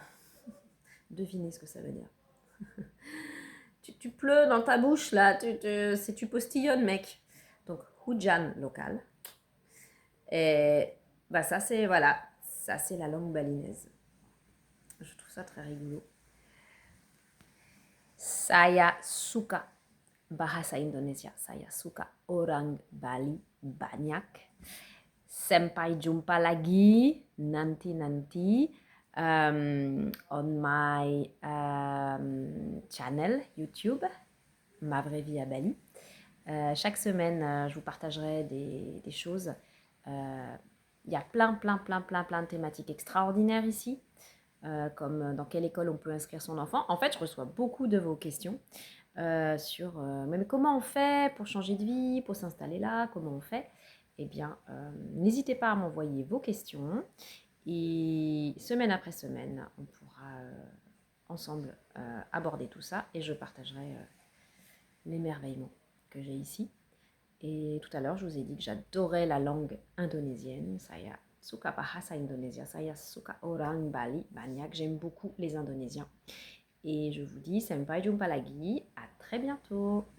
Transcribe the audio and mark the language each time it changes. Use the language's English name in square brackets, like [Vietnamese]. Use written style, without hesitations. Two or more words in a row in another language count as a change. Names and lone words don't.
[French] Devinez ce que ça veut dire. Tu pleures dans ta bouche là, tu postillonnes, mec. Donc, [Indonesian] Hujan local. [French] Et bah, ça, c'est voilà, ça, c'est la langue balinaise. Je trouve ça très rigolo. [Indonesian] Saya suka bahasa Indonesia. Saya suka orang Bali banyak. Sampai jumpa lagi nanti-nanti [English] on my channel YouTube, [Indonesian] Ma vraie vie à Bali. [French] Chaque semaine, je vous partagerai des choses. Il y a plein de thématiques extraordinaires ici, comme dans quelle école on peut inscrire son enfant. En fait, je reçois beaucoup de vos questions sur même comment on fait pour changer de vie, pour s'installer là, comment on fait. Eh bien, n'hésitez pas à m'envoyer vos questions et semaine après semaine, on pourra ensemble aborder tout ça et je partagerai l'émerveillement que j'ai ici. Et tout à l'heure, je vous ai dit que j'adorais la langue indonésienne. [Indonesian] Saya suka bahasa Indonesia, saya suka orang Bali banyak. [French] J'aime beaucoup les Indonésiens. Et je vous dis, [Indonesian] sampai jumpa lagi. [French] À très bientôt.